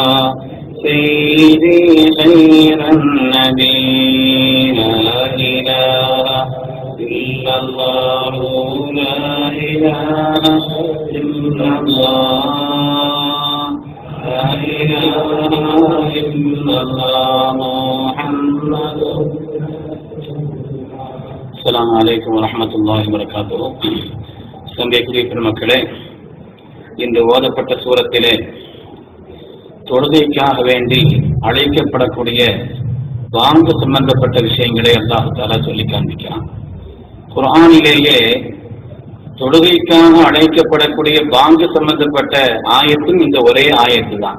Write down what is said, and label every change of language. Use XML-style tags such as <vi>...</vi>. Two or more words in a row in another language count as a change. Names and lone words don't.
<ar>سيدي خير النبي لا إله إلا الله لا إله إلا الله لا إله إلا الله محمد. السلام عليكم ورحمة الله وبركاته.</ar> <ta>சங்கைக்குரிய பெருமக்களே, இன்று ஓதப்பட்ட சூரத்திலே தொழுகைக்காக வேண்டி அழைக்கப்படக்கூடிய வாங்கு சம்பந்தப்பட்ட விஷயங்களை</ta> <ar>الله تعالى</ar> <ta>சொல்லி காண்பிக்கிறான். குர்ஆனிலேயே தொழுகைக்காக அழைக்கப்படக்கூடிய வாங்கு சம்பந்தப்பட்ட ஆயத்தும் இந்த ஒரே ஆயத்து தான்.</ta>